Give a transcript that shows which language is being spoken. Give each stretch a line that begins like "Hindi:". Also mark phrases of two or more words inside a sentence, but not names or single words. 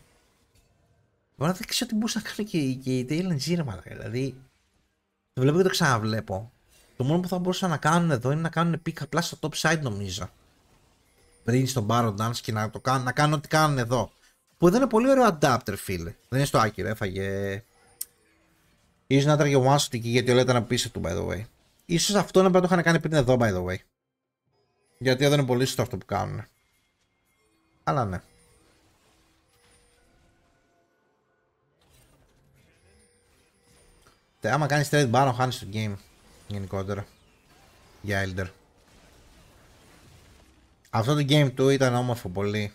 Greek: Τώρα δεν ξέρω τι μπορούσα να κάνω και η LNG ρε μαλάκα, δηλαδή το βλέπω και το ξαναβλέπω. Το μόνο που θα μπορούσαν να κάνουν εδώ είναι να κάνουν pick απλά στο
English: top side
Greek: νομίζω. Πριν στον Baron Dance και να κάνουν ό,τι κάνουν εδώ. Που εδώ είναι πολύ ωραίο adapter φίλε. Δεν είναι στο άκυρο, έφαγε. Ίσως να έτραγε
English: one shot
Greek: εκεί γιατί όλα ήταν πίσω του
English: by the way.
Greek: Ίσως αυτό να πρέπει να το είχαν κάνει πριν εδώ
English: by the way.
Greek: Γιατί εδώ είναι πολύ σωστό αυτό που κάνουν. Αλλά ναι. Άμα κάνεις trade Baron χάνεις το game. Γενικότερα. Για Elder. Αυτό το game του ήταν όμορφο πολύ.